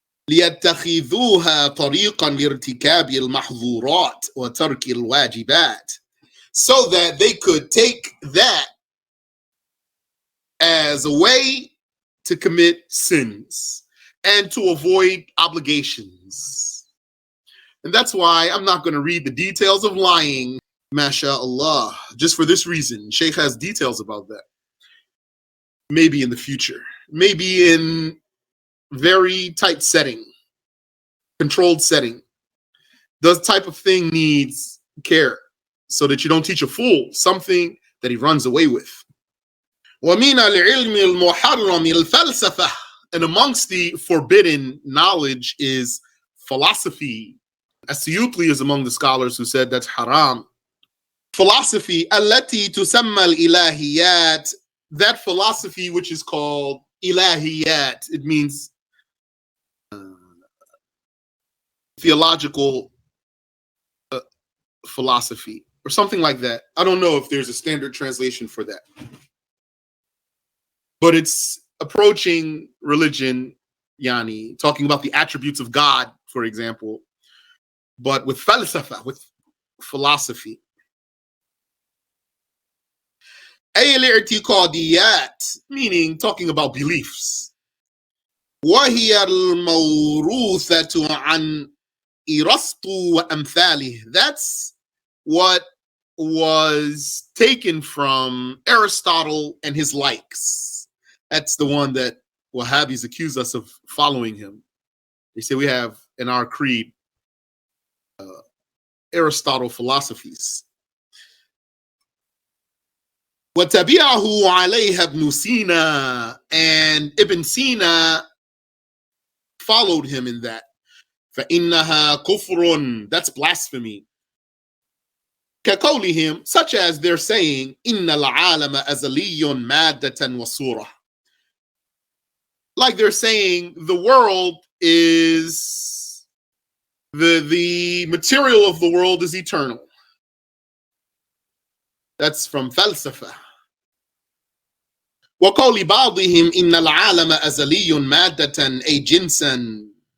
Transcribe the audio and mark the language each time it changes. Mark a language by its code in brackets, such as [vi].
[ar] ليتخذوها طريقا لارتكاب المحظورات وترك الواجبات. [en] So that they could take that as a way to commit sins and to avoid obligations. And that's why I'm not going to read the details of lying, mashallah, just for this reason. Sheikh has details about that. Maybe in the future, maybe in very tight setting, controlled setting. This type of thing needs care so that you don't teach a fool something that he runs away with. [ar] وَمِنَ الْعِلْمِ الْمُحَرَّمِ الْفَلْسَفَةِ. [en] And amongst the forbidden knowledge is philosophy. As-Suyuti is among the scholars who said that's haram. [ar] Philosophy, التي تسمى الإلهيات. [en] That philosophy which is called ilahiyat. It means theological philosophy or something like that. I don't know if there's a standard translation for that. But it's approaching religion, yani, talking about the attributes of God, for example, but with falsafa, with philosophy. [ar] أي الاعتقاديات, [en] meaning talking about beliefs. [ar] وهي الموروثة عن إرسطو وأمثاله. [en] That's what was taken from Aristotle and his likes. That's the one that Wahhabis accuse us of following him. They say we have in our creed Aristotle philosophies. [ar] وَتَبِعَهُ عَلَيْهَا ابْنُ [en] Sina, and Ibn Sina followed him in that. [ar] فَإِنَّهَا كُفْرٌ, [en] that's blasphemy. [ar] كَقَوْلِهِمْ, [en] such as they're saying, [ar] إِنَّ الْعَالَمَ أَزَلِيٌّ مَادَّةً وَصُورَةً. [en] Like they're saying the world is, the material of the world is eternal. That's from falsafa. [ar] وَقَوْلِ بَعْضِهِمْ إِنَّ الْعَالَمَ أَزَلِيٌّ مَادَّةً أَيْ جِنْسًا.